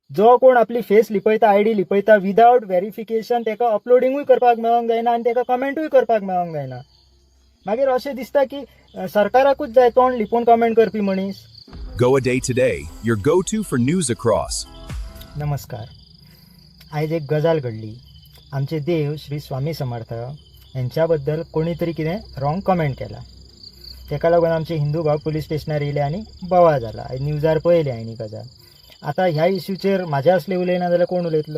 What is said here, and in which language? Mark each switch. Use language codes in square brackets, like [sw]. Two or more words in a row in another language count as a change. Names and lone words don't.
[kok] जो कोण आपली फेस लिपयता आयडी लिपयता [en] without verification [kok] तेका अपलोडिंगूय करपाक मेळोंक जायना आनी तेका कमेंटूय करपाक मेळोंक जायना. मागीर अशें दिसता की सरकाराकूच जाय तोंड लिपोवन कमेंट करपी मनीस. [en] Go a day today, your go-to for news across. [kok] नमस्कार. आयज एक गजाल घडली. आमचे देव श्री स्वामी समर्थ यांच्या बद्दल कोणी तरी कितें [en] wrong comment [kok] केला. तेका लागून आमचे हिंदू भाव पुलीस स्टेशनार येयले आनी बोवाळ जाला. न्यूजार पळयले हांवें गजाल. आतां ह्या इश्यूचेर म्हाज्या असले उलयना जाल्यार कोण उलयतलो?